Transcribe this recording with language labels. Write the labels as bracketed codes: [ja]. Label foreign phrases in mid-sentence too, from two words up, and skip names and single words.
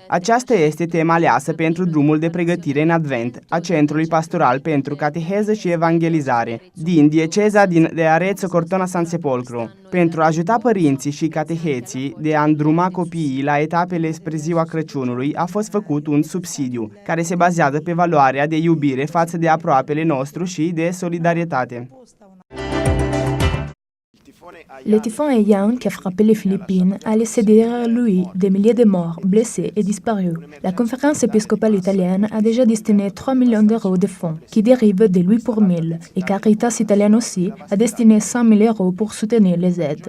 [ro] Aceasta este tema aleasă pentru drumul de pregătire în Advent a Centrului Pastoral pentru Cateheză și Evangelizare din Dieceza de Arezzo Cortona San Sepolcro. Pentru a ajuta părinții și cateheții de a îndruma copiii la etapele spre ziua Crăciunului a fost făcut un subsidiu care se bazează pe valoarea de iubire față de aproapele nostru și de solidaritate. [fr] Le typhon Haiyan qui a frappé les Philippines a laissé derrière lui des milliers de morts, blessés et disparus. La conférence épiscopale italienne a déjà destiné 3 millions d'euros de fonds qui dérivent de lui pour 1000 et Caritas italienne aussi a destiné 100 000 euros pour soutenir les aides.